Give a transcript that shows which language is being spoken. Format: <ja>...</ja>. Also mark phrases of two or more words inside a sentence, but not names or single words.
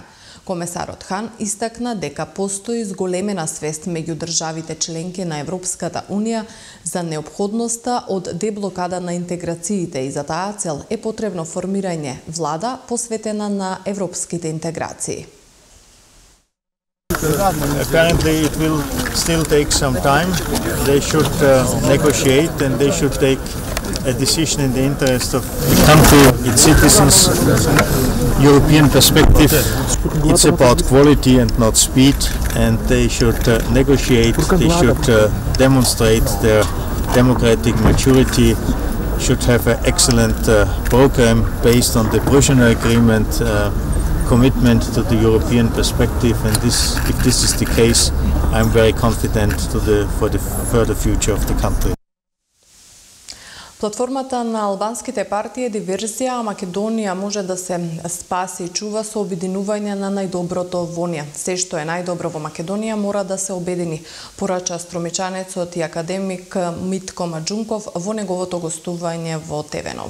<mk>Комесарот Хан истакна дека постои зголемена свест меѓу државите членки на Европската Унија за неопходноста од деблокада на интеграциите и за таа цел е потребно формирање влада посветена на европските интеграции.</mk> <en>Apparently it will still take some time. They should negotiate and they should take a decision in the interest of the country, its citizens. European perspective, it's about quality and not speed, and they should negotiate, they should demonstrate their democratic maturity, should have an excellent program based on the Brussels Agreement, commitment to the European perspective, and if this is the case, I'm very confident for the further future of the country.</en> <mk>Платформата на албанските партии е диверзија, а Македонија може да се спаси и чува со обединување на најдоброто во неа. Се што е најдобро во Македонија мора да се обедини, порача струмичанецот и академик Митко Маџунков во неговото гостување во ТВ Нова.</mk>